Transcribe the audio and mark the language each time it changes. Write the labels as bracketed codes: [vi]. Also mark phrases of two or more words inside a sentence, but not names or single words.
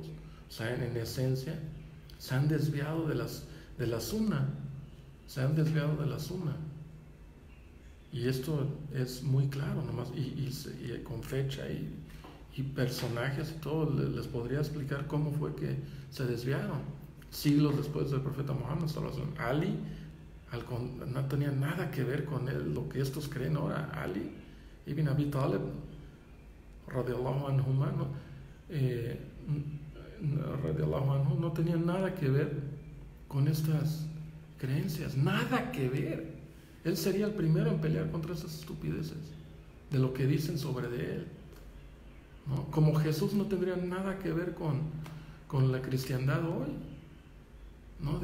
[es] O sea, en esencia, se han desviado de la Sunna. Se han desviado de la Sunna. Y esto es muy claro, nomás, y con fecha y personajes y todo, les podría explicar cómo fue que se desviaron. Siglos después del profeta Muhammad [ar] صلى الله عليه وسلم. [es] Ali no tenía nada que ver con lo que estos creen ahora. [ar] علي بن أبي طالب رضي الله عنهما، رضي الله عنه, [es] no tenía nada que ver con estas creencias, nada que ver. Él sería el primero en pelear contra esas estupideces de lo que dicen sobre de él, ¿no? Como Jesús no tendría nada que ver con la cristiandad hoy, ¿no?